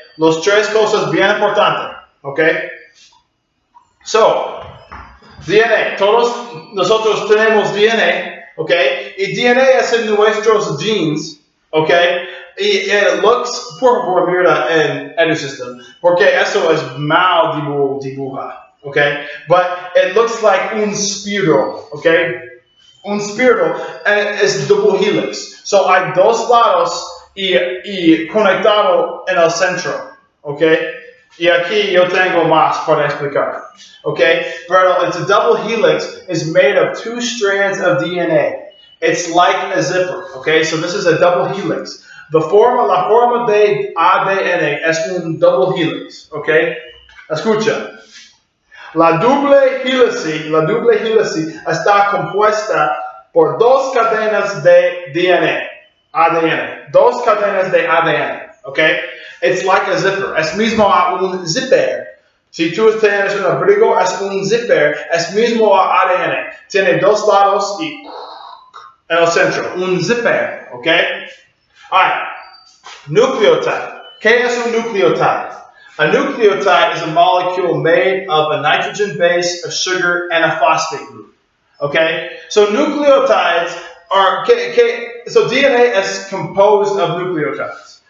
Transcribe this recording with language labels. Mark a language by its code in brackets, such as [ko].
[es] Los tres cosas bien importantes. Okay? So, DNA, todos nosotros tenemos DNA, ¿ok? Y DNA es en nuestros genes, ¿ok? Y [en] it looks, [es] por favor, mira en EduSystem, porque eso es mal dibuja, ¿ok? [en] But it looks like un spiral, ¿ok? [es] Un spiral, [en] and it's double helix. [es] So, hay dos lados y conectado en el centro, ¿ok? Y aquí yo tengo más para explicar. Okay? [en] Pero it's a double helix is made of two strands of DNA. It's like a zipper. Okay? So this is a double helix. [es] La forma de ADN es un double helix. Okay? Escucha. La double hélice está compuesta por dos cadenas de DNA. ADN. Dos cadenas de ADN. Okay? [en] It's like a zipper. [es] Es mismo a un zipper. Si tú tienes un abrigo, es un zipper, es mismo ADN. Tiene dos lados y en el centro, un zipper, ¿ok? Alright, nucleotide. ¿Qué es un nucleotide? [en] A nucleotide is a molecule made of a nitrogen base, a sugar, and a phosphate group. Okay? So nucleotides are, so DNA is composed of nucleotides.